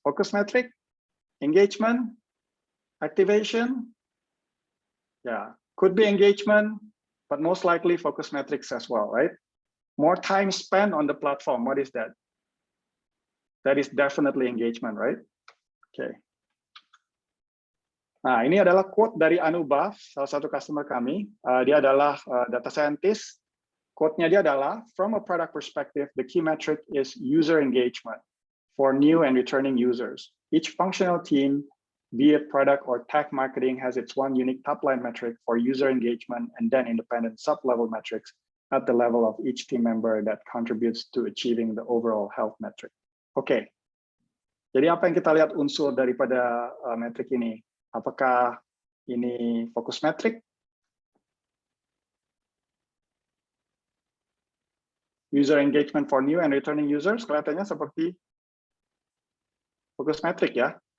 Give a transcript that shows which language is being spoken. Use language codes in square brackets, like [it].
[en] Focus metric, engagement, activation? Ya, could be engagement, but most likely focus metrics as well, right? More time spent on the platform. What is that? That is definitely engagement, right? Okay. [id] Nah, ini adalah quote dari Anubhav, salah satu customer kami. Dia adalah data scientist. Quote-nya dia adalah, [en] from a product perspective, the key metric is user engagement for new and returning users. Each functional team, be it product or tech marketing, has its one unique top-line metric for user engagement and then independent sub-level metrics at the level of each team member that contributes to achieving the overall health metric. [id] Oke, jadi apa yang kita lihat unsur daripada metrik ini? Apakah ini fokus metrik? [en] User engagement for new and returning users, [id] kelihatannya seperti fokus metrik ya.